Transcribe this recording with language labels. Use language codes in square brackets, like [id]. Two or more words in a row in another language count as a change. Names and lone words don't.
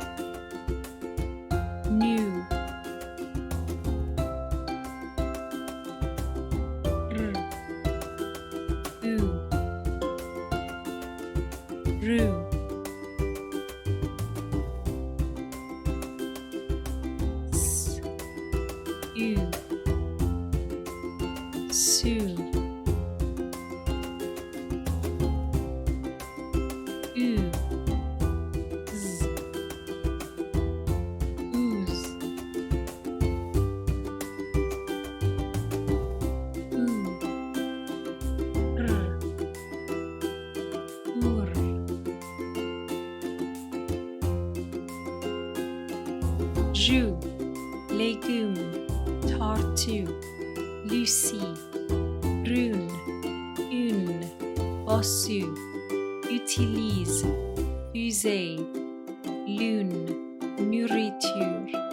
[en] New, R, Oo, Roo, S, U, Sue, U, Z, Ooze, Ooh, R, Oor, [fr] Joue, légumes, tortue, Lucie, brune, une, bossu, utilise, fusée, lune, nourriture.